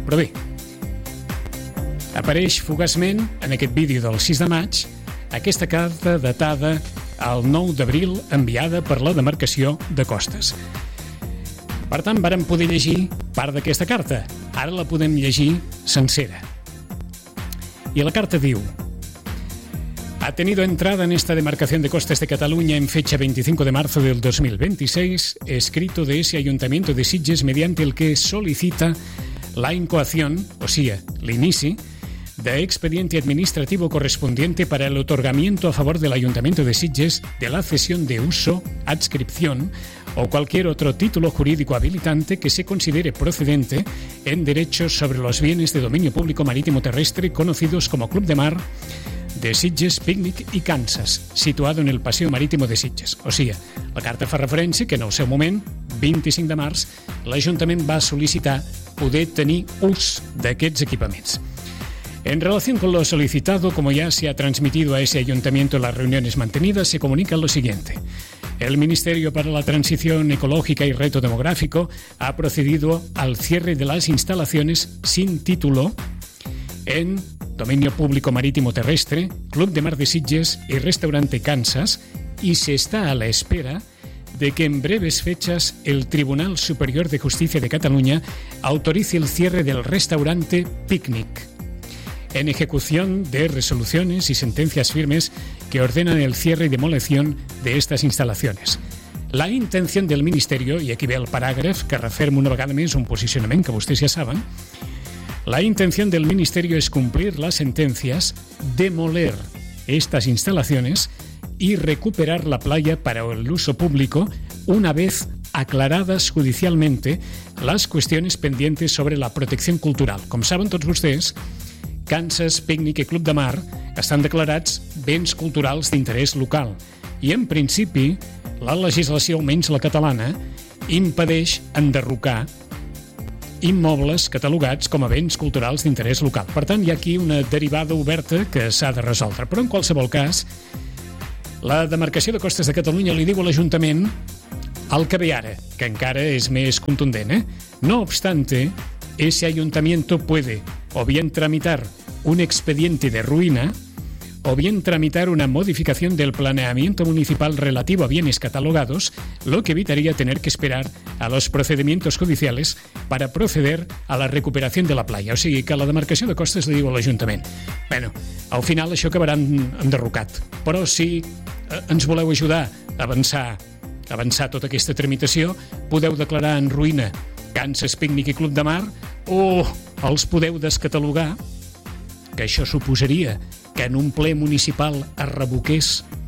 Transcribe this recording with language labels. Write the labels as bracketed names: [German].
[Catalan] Però bé, apareix fugaçment en aquest vídeo del 6 de maig aquesta carta datada al 9 d'abril enviada per la demarcació de Costes. Per tant, vàrem poder llegir part d'aquesta carta. Ara la podem llegir sencera. I la carta diu: [Spanish] ha tenido entrada en esta demarcación de Costes de Cataluña en fecha 25 de marzo del 2026, escrito de ese Ayuntamiento de Sitges mediante el que solicita la incoación, o sea, l'inici, de expediente administrativo correspondiente para el otorgamiento a favor del Ayuntamiento de Sitges de la cesión de uso, adscripción o cualquier otro título jurídico habilitante que se considere procedente en derechos sobre los bienes de dominio público marítimo terrestre conocidos como Club de Mar de Sitges, Picnic y Kansas, situado en el Paseo Marítimo de Sitges. [Catalan] O sea, la carta fa referència que en el seu moment, 25 de març, l'Ajuntament va sol·licitar poder tenir ús d'aquests equipaments. [Spanish] En relación con lo solicitado, como ya se ha transmitido a ese ayuntamiento en las reuniones mantenidas, se comunica lo siguiente. El Ministerio para la Transición Ecológica y Reto Demográfico ha procedido al cierre de las instalaciones sin título en dominio público marítimo terrestre, Club de Mar de Sitges y Restaurante Kansas, y se está a la espera de que en breves fechas el Tribunal Superior de Justicia de Cataluña autorice el cierre del restaurante Picnic, en ejecución de resoluciones y sentencias firmes que ordenan el cierre y demolición de estas instalaciones. La intención del Ministerio, y [Catalan] aquí ve el parágrafo que refermo una vegada més un posicionament que vostès ja saben, [Spanish] la intención del Ministerio es cumplir las sentencias, demoler estas instalaciones y recuperar la playa para el uso público una vez aclaradas judicialmente las cuestiones pendientes sobre la protección cultural. [Catalan] Com saben tots vostès, Kansas, Picnic i Club de Mar estan declarats béns culturals d'interès local i, en principi, la legislació, almenys la catalana, impedeix enderrocar immobles catalogats com a béns culturals d'interès local. Per tant, hi ha aquí una derivada oberta que s'ha de resoldre. Però en qualsevol cas, la demarcació de costes de Catalunya li diu a l'Ajuntament el que ve ara, que encara és més contundent. [Spanish] No obstante, ese ayuntamiento puede o bien tramitar un expediente de ruina o bien tramitar una modificación del planeamiento municipal relativo a bienes catalogados, lo que evitaría tener que esperar a los procedimientos judiciales para proceder a la recuperación de la playa. [Catalan] O sigui, que la demarcació de costes li diu a l'Ajuntament. Bueno, al final això acabarà enderrocat. Però si ens voleu ajudar a avançar tota aquesta tramitació, podeu declarar en ruïna Kansas Pícnic i Club de Mar o els podeu descatalogar, que això suposaria que en un ple municipal es revoqués